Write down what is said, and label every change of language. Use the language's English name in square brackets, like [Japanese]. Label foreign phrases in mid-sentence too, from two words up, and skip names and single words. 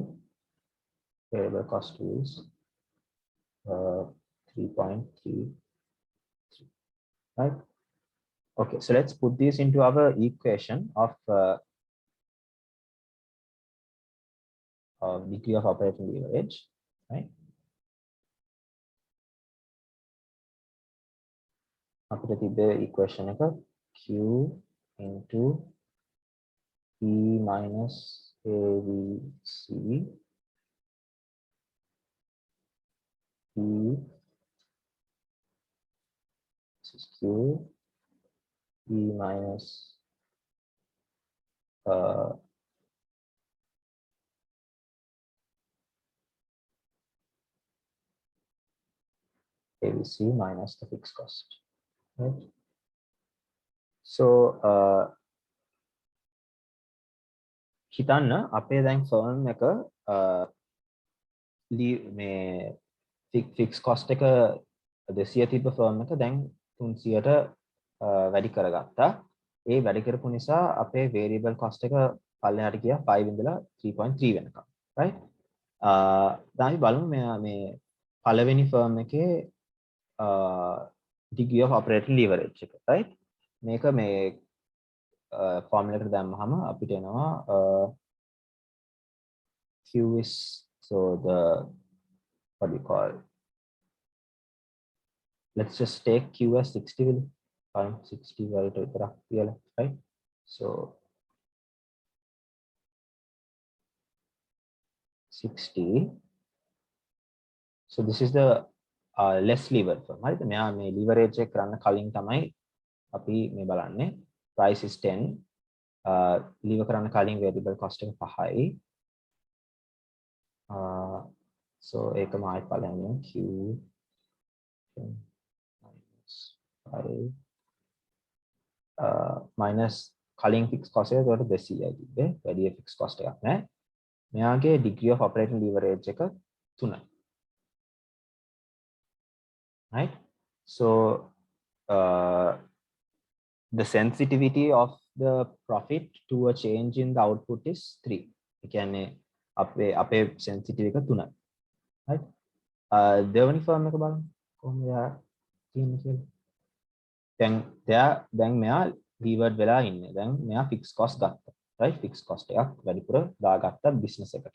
[English] Variable cost is 3.3, right? Okay, so let's put this into our equation of degree of operating leverage, right? [Sinhala] අපිට තිබ්බ equation එක [English] Q into E minus ABC E, this is Q, E minus ABC minus the fixed cost, right? [Sinhala] So හිතන්න අපේ දැන් firm එක මේ [English] fixed cost [Sinhala] එක 200 තිබ්බ firm එක දැන් 300ට වැඩි කරගත්තා. ඒ වැඩි කරපු නිසා අපේ [English] variable cost [Sinhala] එක පල්ලෙහාට ගියා 5 ඉඳලා 3.3 වෙනකම්, right? දැන් අපි බලමු මේ පළවෙනි firm එකේ [English] degree of operating leverage [Sinhala] එක, right? මේක මේ formula එකට දැම්මහම අපිට එනවා [English] Q is, so the what do you call, let's just take Q as 60 will [Sinhala] 60 වලට විතරක් කියලා, [English] right? So 60. So this is the less levered firm, right? [Sinhala] මෙයා මේ leverage එක කරන්න කලින් තමයි අපි මේ බලන්නේ. [English] Price is 10. [Sinhala] Lever කරන්න කලින් [English] variable cost [Sinhala] එක 5යි. So ඒකම ආයෙත් බලන්න [English] Q minus [Sinhala] කලින් [English] fixed cost [Sinhala] එක උඩට 200යි තිබ්බේ. වැඩි [English] fixed cost [Sinhala] එකක් නැහැ. මෙයාගේ [English] degree of operating leverage [Sinhala] එක 3යි. [English] Right? So the sensitivity of the profit to a change in the output is 3. [Sinhala] ඒ කියන්නේ අපේ sensitivity එක 3යි. Right? දෙවෙනි firm එක බලමු කොහොමද තියෙන්නේ කියලා. දැන් මෙයා levered වෙලා ඉන්නේ. දැන් මෙයා [English] fixed cost [Sinhala] ගත්තා. right? [English] Fixed cost [Sinhala] එකක් වැඩිපුර දාගත්තා business එකට.